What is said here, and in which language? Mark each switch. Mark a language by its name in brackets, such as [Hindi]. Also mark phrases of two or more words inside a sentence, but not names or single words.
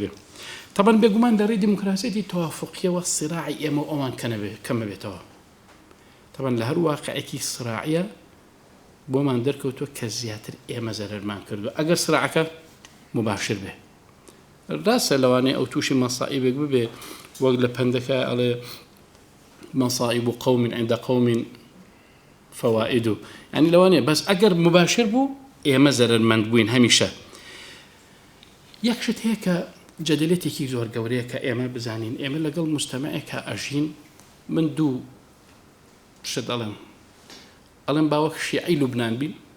[Central Kurdish] بێ طبعا بێگومان لە ڕێی دیموکراسیەتی تەوافقیەوە سراعی ئێمە ئەوان کەمە بێتەوە طبعا لە هەر واقعێکی سراعیە بۆمان دەرکەوتووە کە زیاتر ئێمە زەرەرمان کردو ئەگەر سراعەکە مباشر بێ ڕاستە لەوانەیە ئەو تووشی مەسائبێک ببێ وەک لە پەندەکە ئەڵێ [Arabic] مەصائب قوم عند قوم فوائد [Central Kurdish] يعني لوانەیە بەس ئەگەر مباشر بوو ئێمە زەرەرمەند بووین هەمیشە یەک شت هەیە کە جەدەلێتێکی زۆر گەورەیە کە ئێمە بزانین ئێمە لەگەڵ مجتەمەعێکە ئەژین من دوو شت ئەڵێم باوەک شیعی لوبنان بین